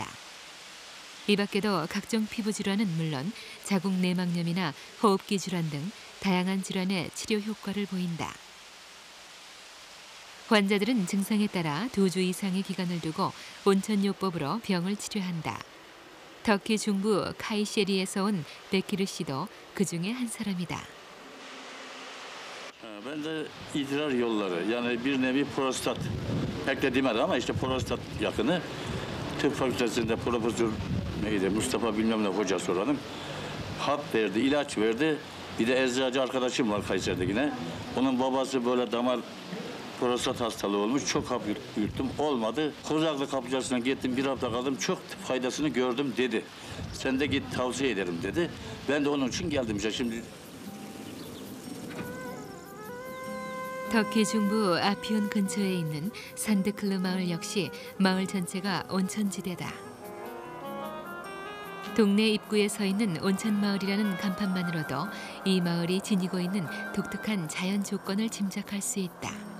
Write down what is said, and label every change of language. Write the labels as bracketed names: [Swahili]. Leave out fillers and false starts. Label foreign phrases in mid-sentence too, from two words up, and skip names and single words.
[Korean] 이 밖에도 각종 피부 질환은 물론 자궁 내막염이나 호흡기 질환 등 다양한 질환에 치료 효과를 보인다. 환자들은 증상에 따라 2주 이상의 기간을 두고 온천요법으로 병을 치료한다. 터키 중부 카이셰리에서 온 베키르 씨도 그 중에 한 사람이다. [Turkish] Ben de idrar yolları, yani bir nevi prostat. Pek de demedi ama işte prostat yakını. Tıp fakültesinde profesör neydi, Mustafa bilmem ne hocası oranın. Hap verdi, ilaç verdi. Bir de eczacı arkadaşım var Kayseri'de yine. Onun babası böyle damar prostat hastalığı olmuş. Çok hap yuttum. Olmadı. Kozaklı kapıcısına gittim. 1 hafta kaldım. Çok faydasını gördüm dedi. Sen de git tavsiye ederim dedi. Ben de onun için geldim. Şimdi [Korean] 터키 중부 아피온 근처에 있는 산드클르 마을 역시 마을 전체가 온천지대다. 동네 입구에 서 있는 온천마을이라는 간판만으로도 이 마을이 지니고 있는 독특한 자연 조건을 짐작할 수 있다.